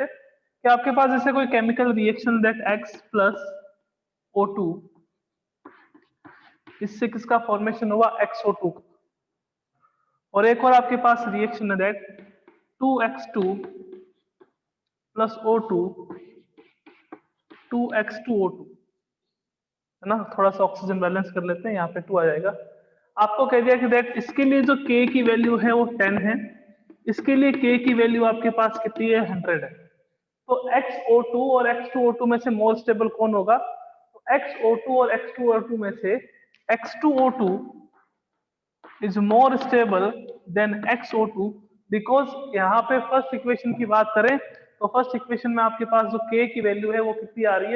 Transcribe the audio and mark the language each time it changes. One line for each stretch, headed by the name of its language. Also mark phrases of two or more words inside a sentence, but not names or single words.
Hindi: कि आपके पास जैसे कोई
English: chemical reaction that
Hindi: X प्लस O2, इससे किसका फॉर्मेशन हुआ? XO2। और एक और आपके पास रिएक्शन है दैट 2X2 प्लस O2 2X2O2, है ना। थोड़ा सा
English: oxygen balance
Hindi: कर लेते हैं, यहाँ पे 2 आ जाएगा। आपको कह दिया कि दैट इसके लिए जो K की वैल्यू है वो 10 है, इसके लिए K की वैल्यू आपके पास कितनी है? 100 है। तो XO2 और X2O2 में से
English: more stable
Hindi: कौन होगा? तो XO2 और X2O2 में से X2O2
English: is more stable than
Hindi: XO2, बिकॉज यहाँ पे
English: first equation
Hindi: की बात करें तो
English: first equation
Hindi: में आपके पास जो K की वैल्यू है वो कितनी आ रही है?